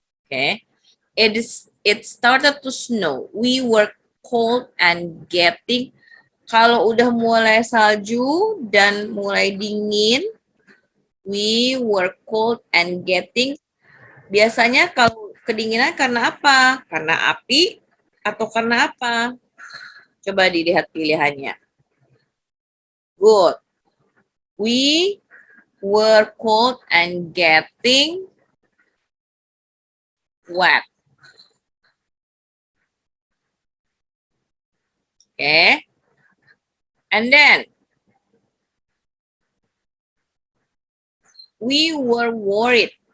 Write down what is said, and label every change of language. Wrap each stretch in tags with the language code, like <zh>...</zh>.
<en>Okay, it started to snow. We were cold and getting.</en> <id>Kalau udah mulai salju dan mulai dingin,</id> <en>we were cold and getting.</en> <id>Biasanya kalau kedinginan karena apa? Karena api atau karena apa? Coba dilihat pilihannya.</id> <en>Good. We were cold and getting wet. Okay. And then we were worried.</en>